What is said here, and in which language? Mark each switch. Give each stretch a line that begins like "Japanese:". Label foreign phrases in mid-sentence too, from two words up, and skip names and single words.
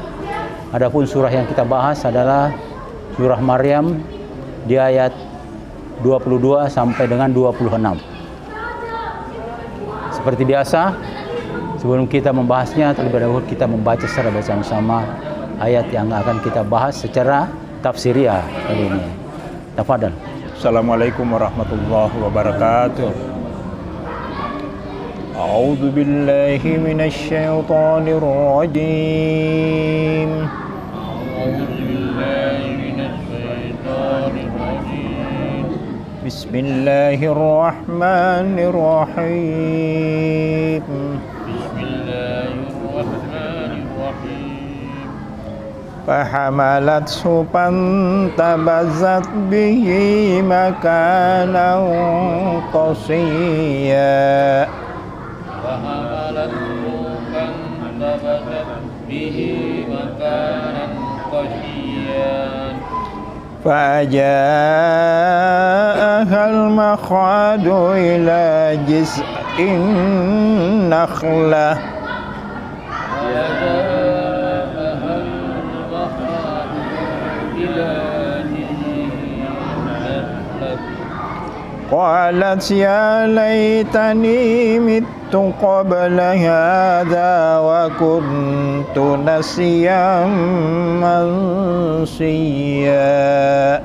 Indonesian: Adapun surah yang kita bahas adalah surah Maryam di ayat 22 sampai dengan 26. Seperti biasa, sebelum kita membahasnya, terlebih dahulu kita membaca secara bersama-sama ayat yang akan kita bahas secara tafsiriyah kali ini. Tafadhal.
Arabic: السلام عليكم ورحمة الله وبركاته. أعوذ بالله من الشيطان الرجيم. Bismillahirrahmanirrahim. فحملته فانتبذت به مكانا قصيا. فحملته فانتبذت به مكانا قصيا. فأجاءها المخاض إلى جذع النخلة قالت يا ليتني مت قبل هذا وكنت نسيا منسيا